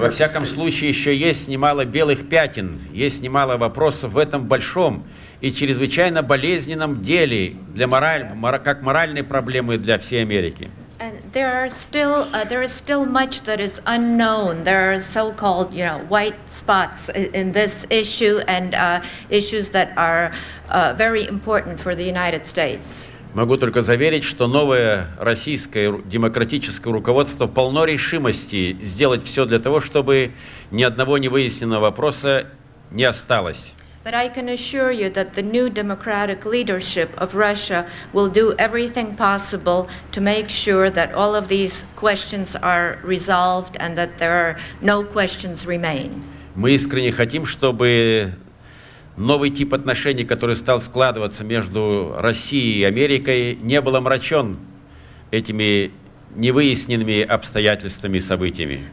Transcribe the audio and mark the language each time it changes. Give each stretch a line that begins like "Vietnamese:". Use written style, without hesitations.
Russian: Во всяком случае, еще есть немало белых пятен, есть немало вопросов в этом большом и чрезвычайно болезненном деле как моральной проблемы для всей Америки.
English: And there is still much that is unknown. There are so-called, white spots in this issue and issues that are very important for the United States.
Russian: Могу только заверить, что новое российское демократическое руководство полно решимости сделать все для того, чтобы ни одного невыясненного вопроса не осталось.
English: But I can assure you that the new democratic leadership of Russia will do everything possible to make sure that all of these questions are resolved and that there are no questions remain.
Russian: Мы искренне хотим, чтобы новый тип отношений, который стал складываться между Россией и Америкой, не был омрачен этими невыясненными обстоятельствами и событиями.